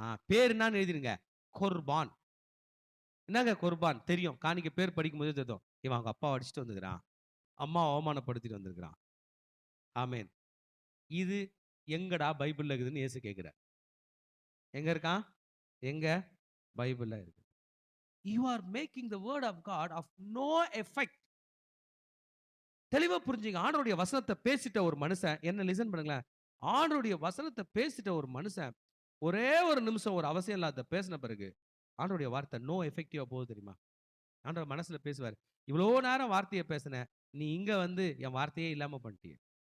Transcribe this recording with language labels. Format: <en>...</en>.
<ta>பேர் என்னன்னு எழுதிருங்க. குர்பான். என்னங்க குர்பான்? தெரியும். காணிக்க பேர் படிக்கும் போது தெரியும். இவன் அவங்க அப்பாவை அடிச்சுட்டு வந்துக்கிறான், அம்மாவை அவமானப்படுத்திட்டு வந்திருக்கிறான். ஆமென். இது எங்கடா பைபிள்ல இருக்குதுன்னு இயேசு கேட்கிறார். எங்க இருக்கான்? எங்க? பைபிள்ல இருக்கு.</ta> <en>You are making the word of God of no effect.</en> <ta>தெளிவா புரிஞ்சுங்க. ஆண்டவருடைய வசனத்தை பேசிட்ட ஒரு மனுஷன், என்ன லிசன் பண்ணுங்களேன். ஆண்டவருடைய வசனத்தை பேசிட்ட ஒரு மனுஷன் ஒரே ஒரு நிமிஷம் ஒரு அவசியம் இல்லாத பேசின பிறகு ஆண்டவருடைய வார்த்தை நோ எஃபெக்டிவா போகுது தெரியுமா? ஆண்டவர் மனசுல பேசுவார், இவ்வளோ நேரம் வார்த்தையை பேசின, நீ இங்க வந்து என் வார்த்தையே இல்லாம பண்ணிட்டிய.</ta>